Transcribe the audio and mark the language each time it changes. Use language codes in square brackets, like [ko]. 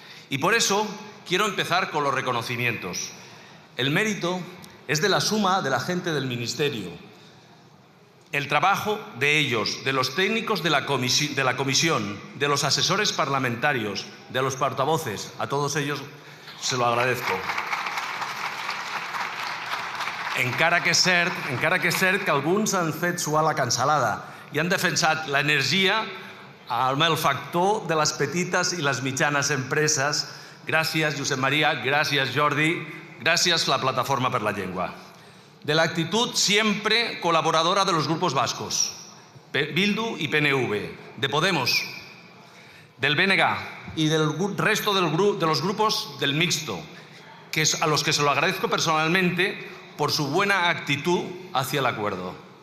[es] Y por eso quiero empezar con los reconocimientos. El mérito es de la suma de la gente del Ministerio. El trabajo de ellos, de los técnicos de la comisión, de los asesores parlamentarios, de los portavoces, a todos ellos se lo agradezco. [ca] Encara que és cert que alguns han fet suar la cansalada i han defensat l'energia amb el factor de les petites i les mitjanes empreses. Gràcies, Josep Maria, gràcies, Jordi. [es] Gracias a la Plataforma per la Llengua. De la actitud siempre colaboradora de los grupos vascos, Bildu y PNV, de Podemos, del BNG y del resto de los grupos del mixto, a los que se lo agradezco personalmente por su buena actitud hacia el acuerdo.